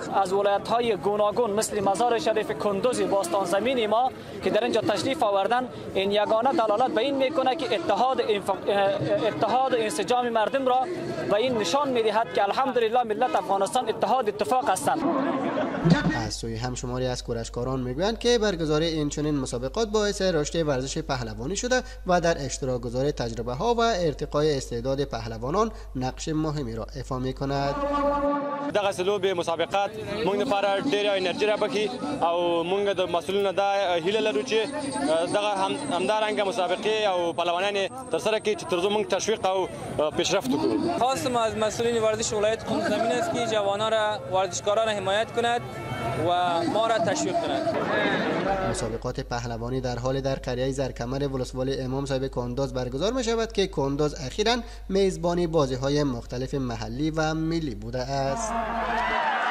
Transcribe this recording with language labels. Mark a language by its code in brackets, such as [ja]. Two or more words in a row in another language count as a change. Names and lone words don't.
[fa] از ولایت‌های گوناگون مثل مزار شریف کندوز باستان زمین ما که در اینجا تشریف آوردن، این یگانه دلالت به این میکنه که اتحاد انسجام مردم را و این نشان میدهد که الحمدلله ملت افغانستان اتفاق هستند. از سوی همشماری از کورشکاران میگویند که برگزاری این چنین مسابقات باعث رشد ورزش پهلوانی شده و در اشتراک گذاری تجربه ها و ارتقای استعداد پهلوانان نقش مهمی را ایفا میکند. [ps] دغه سلوب مسابقات موږ لپاره ډېره انرژي رابخي او موږ د مسؤلینو دا هیله لرو چې دغه همدارنګه مسابقې او پهلوانان ترسره کړي چې ترڅو موږ تشویق او پیشرفت وکړو. [fa] خواستم از مسئولین ورزش ولایت کندوز زمین است که جوانان را ورزشکاران را حمایت کند و ما را تشویق کند. مسابقات پهلوانی در حال در قریه زرکمر ولسوالی امام صاحب کندوز برگزار می شود که کندوز اخیراً میزبانی بازی‌های مختلف محلی و ملی بوده است.